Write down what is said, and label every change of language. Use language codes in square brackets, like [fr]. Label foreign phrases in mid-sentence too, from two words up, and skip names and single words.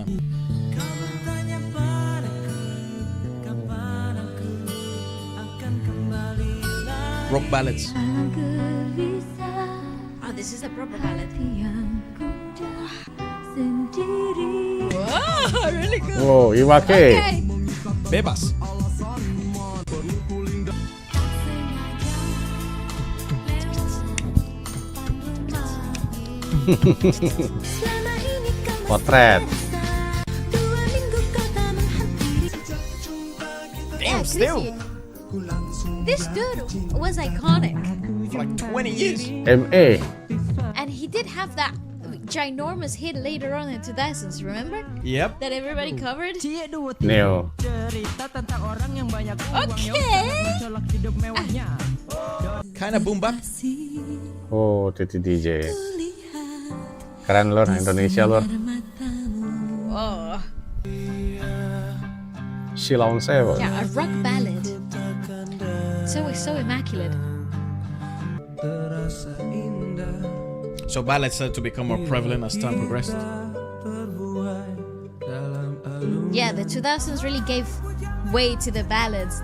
[en] for that time. Rock ballads. Oh, this is a proper ballad. Wow, really good. Wow, Iwake. Okay. Bebas. Potret. Damn, still. This dude was iconic. For like 20 years. MA. And he did have that ginormous hit later on in 2000s, remember? Yep. That everybody covered? Neo. Kind of boom bap. Oh, Titi DJ. [id] Keren lor, Indonesia lor. [en] Oh. Sheila on Seven. Yeah, a rock ballad. So immaculate. So ballads started to become more prevalent as time progressed. Yeah, the 2000s really gave way to the ballads.